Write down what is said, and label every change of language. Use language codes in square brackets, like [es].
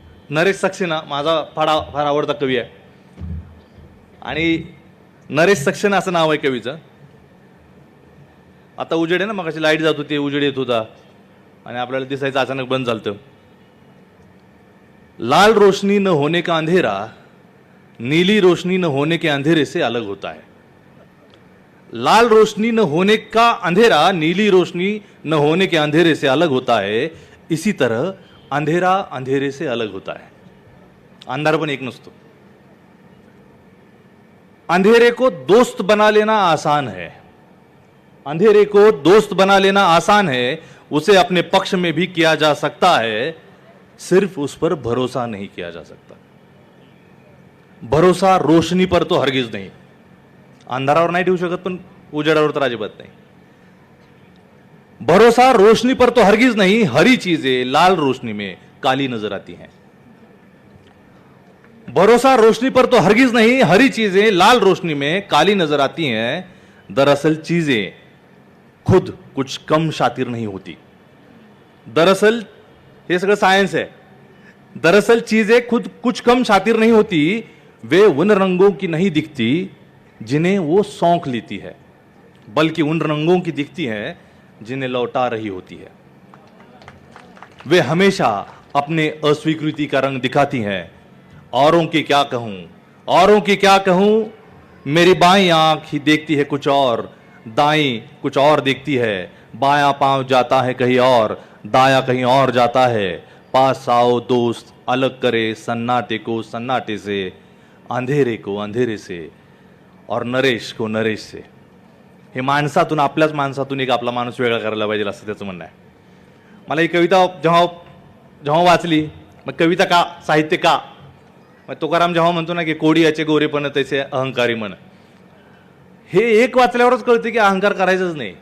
[mr] नरेश सक्सेना माझा फार आवडता कवी आहे, आणि नरेश सक्सेना असं नाव आहे कवीचं. आता उजेड आहे ना, मग अशी लाईट जात होती, उजेड येत होता आणि आपल्याला दिसायचं अचानक बंद झालं. [hi] लाल रोशनी न होने का अंधेरा नीली रोशनी न होने के अंधेरे से अलग होता है. लाल रोशनी न होने का अंधेरा नीली रोशनी न होने के अंधेरे से अलग होता है. इसी तरह अंधेरा अंधेरे से अलग होता है. [mr] अंधार पण एक नसतो. [hi] अंधेरे को दोस्त बना लेना आसान है. अंधेरे को दोस्त बना लेना आसान है. उसे अपने पक्ष में भी किया जा सकता है. सिर्फ उस पर भरोसा नहीं किया जा सकता. भरोसा रोशनी पर तो हरगिज नहीं. [mr] अंधारावर नाही ठेवू शकत, पण उजेडावर तर अजिबात नाही. [hi] भरोसा रोशनी पर तो हरगिज नहीं. हरी चीजें लाल रोशनी में काली नजर आती हैं. भरोसा रोशनी पर तो हरगिज नहीं. हरी चीजें लाल रोशनी में काली नजर आती हैं. दरअसल चीजें खुद कुछ कम शातिर नहीं होती. [mr] दरअसल हे सगळं सायन्स आहे. [hi] दरअसल चीजें खुद कुछ कम शातिर नहीं होती. वे उन रंगों की नहीं दिखती जिन्हें वो सौंख लेती है, बल्कि उन रंगों की दिखती है जिन्हें लौटा रही होती है. वे हमेशा अपने अस्वीकृति का रंग दिखाती हैं. औरों की क्या कहूं, औरों की क्या कहूं. मेरी बाईं आंख ही देखती है कुछ और, दाईं कुछ और देखती है. बायां पांव जाता है कहीं और, दायां कहीं और जाता है. पास आओ दोस्त, अलग करे सन्नाटे को सन्नाटे से, अंधेरे को अंधेरे से और नरेश को नरेश से. [mr] हे माणसातून, आपल्याच माणसातून एक आपला माणूस वेगळा करायला पाहिजे असं त्याचं म्हणणं आहे. मला ही कविता जेव्हा वाचली, मग कविता का, साहित्य का. मग तुकाराम जेव्हा म्हणतो ना की कोडी याचे गोरेपण त्याचे अहंकारी मन, हे एक वाचल्यावरच कळते की अहंकार करायचंच नाही.